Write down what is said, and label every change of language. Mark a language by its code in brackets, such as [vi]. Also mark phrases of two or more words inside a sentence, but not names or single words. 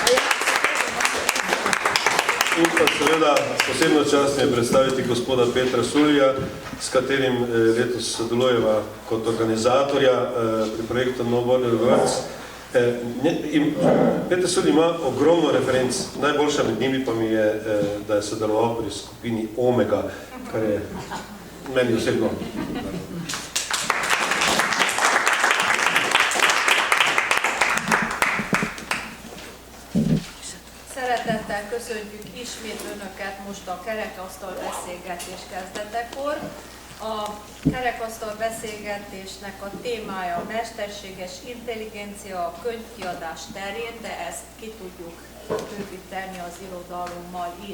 [sl] In pa seveda posebno čast mi je predstaviti gospoda Petra Sulja, s katerim letos sodelujeva kot organizatorja pri projektu No Border Words. Peter Sulj ima ogromno referenc, najboljša med njimi pa mi je, da je sodeloval pri skupini Omega, kar je meni osebno. [hu] Szeretettel köszöntjük ismét Önöket most a kerekasztal beszélgetés kezdetekor. A kerekasztal beszélgetésnek a témája a mesterséges intelligencia a könyvkiadás terén, de ezt ki tudjuk bővíteni az irodalommal is.